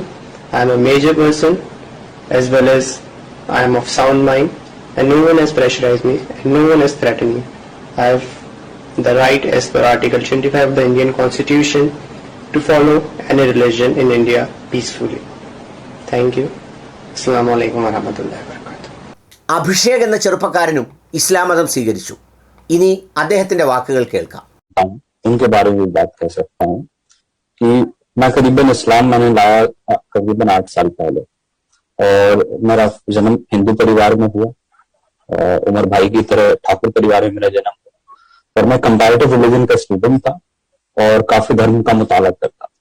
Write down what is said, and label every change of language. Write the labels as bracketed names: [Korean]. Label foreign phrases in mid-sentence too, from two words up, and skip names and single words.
[English] I am a major person as well as I am of sound mind, and no one has pressurized me and no one has threatened me. I have the right as per Article 25 of the Indian Constitution to follow any religion in India peacefully. Thank you. [Arabic] السلام عليكم ورحمة الله وبركاته. [Malayalam] അഭിഷേക് എന്ന ചെറുപ്പക്കാരനും ഇസ്ലാം മതം സ്വീകരിച്ചു. ഇനി അദ്ദേഹത്തിന്റെ വാക്കുകൾ കേൾക്കാം. [Hindi] उनके बारे में बात कर सकता हूँ कि मैं करीबन इस्लाम मैंने लाया करीबन 8 साल पहले, और मेरा जन्म हिंदू परिवार में हुआ। उमर भाई की तरह ठाकुर परिवार में मेरा जन्म हुआ, और मैं [English] comparative religion [Hindi] का स्टूडेंट था और काफी धर्म का मुताला करता था।